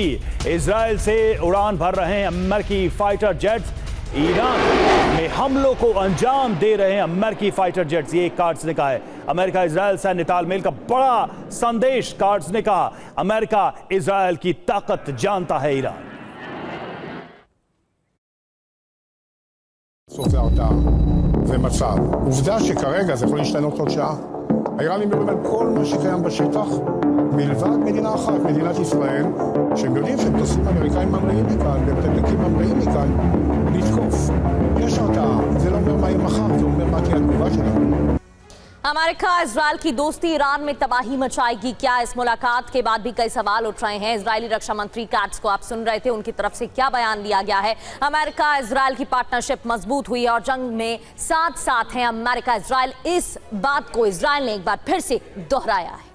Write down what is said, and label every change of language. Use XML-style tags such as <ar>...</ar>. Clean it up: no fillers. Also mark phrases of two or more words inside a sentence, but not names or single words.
<hi>इजराइल से उड़ान भर रहे हैं अमेरिकी</hi> <en>fighter jets.</en> <hi>ईरान में हमलों को अंजाम दे रहे हैं अमेरिकी</hi> <en>fighter jets,</en> <hi>ये काट्ज ने कहा है। अमेरिका इजराइल सैन्य तालमेल का बड़ा संदेश, काट्ज ने कहा। अमेरिका इजराइल की ताकत जानता है ईरान।</hi> <he>זה מצב. עובדה שכרגע זה יכול להשתנות עוד שעה. האיראנים מדברים על כל מה שקיים בשטח, מלבד מדינה אחת, מדינת ישראל, שהם יודעים שהם טוסים אמריקאים ממריאים מכאן, והם תדלקים ממריאים מכאן, לתקוף. יש הרתעה. זה לא אומר מה יהיה מחר, זה אומר מה תהיה התגובה שלנו.</he> <hi>अमेरिका इजराइल की दोस्ती ईरान में तबाही मचाएगी क्या? इस मुलाकात के बाद भी कई सवाल उठ रहे हैं। इजरायली रक्षा मंत्री कैट्स को आप सुन रहे थे, उनकी तरफ से क्या बयान दिया गया है? अमेरिका इजराइल की पार्टनरशिप मजबूत हुई और जंग में साथ साथ हैं अमेरिका इजराइल। इस बात को इजराइल ने एक बार फिर से दोहराया है।</hi>